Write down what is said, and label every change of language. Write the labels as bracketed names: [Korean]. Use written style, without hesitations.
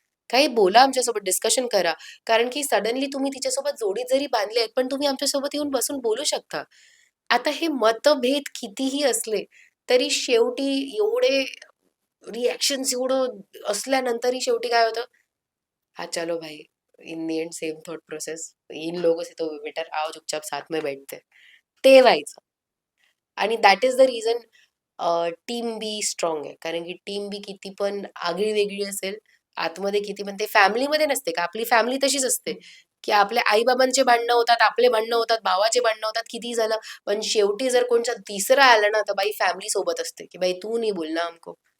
[Marathi] काही बोला आमच्यासोबत, डिस्कशन करा. कारण की सडनली तुम्ही तिच्यासोबत जोडीत जरी बांधले आहेत, पण तुम्ही आमच्यासोबत येऊन बसून बोलू शकता. आता हे मतभेद कितीही असले, तरी शेवटी एवढे रिएक्शन्स एवढं असल्यानंतरही शेवटी काय होतं, [Hindi] "हाँ, चलो भाई, [English] In the end same thought process. [Hindi] इन लोगों से तो बेटर आओ चुपचाप साथ में बैठते हैं." [Marathi] ते व्हायचं. आणि [English] that is the reason [Marathi] team B strong आहे. कारण की टीम बी किती पण आगळी-वेगळी असेल, आतमध्ये किती पण ते फॅमिलीमध्ये नसते का? आपली फॅमिली तशीच असते, की आपल्या आई-बाबांचे भांडणं होतात, आपले भांडणं होतात, भावाचे भांडणं होतात, कितीही झालं. पण शेवटी जर कोणचा तिसरा आला ना, तर बाई फॅमिली सोबत असते, की [Hindi] "भाई तू नहीं बोलना हमको."